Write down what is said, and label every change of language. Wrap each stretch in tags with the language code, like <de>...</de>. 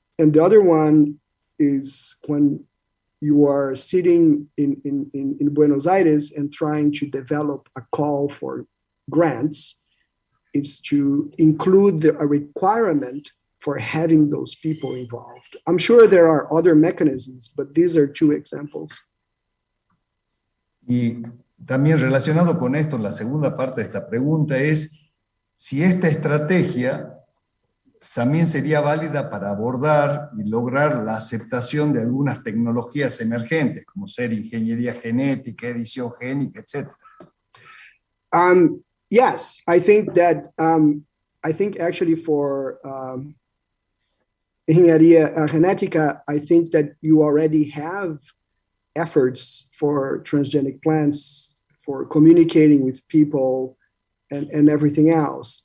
<en>And the other one is when you are sitting in Buenos Aires and trying to develop a call for grants, is to include a requirement for having those people involved. I'm sure there are other mechanisms, but these are two examples.</en> <es>Y también relacionado con esto, la segunda parte de esta pregunta es si esta estrategia también sería válida para abordar y lograr la aceptación de algunas tecnologías emergentes, como ser ingeniería genética, edición génica, etc.</es> <en>Yes, I think that, I think actually for ingeniería genética, I think that you already have efforts for transgenic plants for communicating with people and everything else.</en>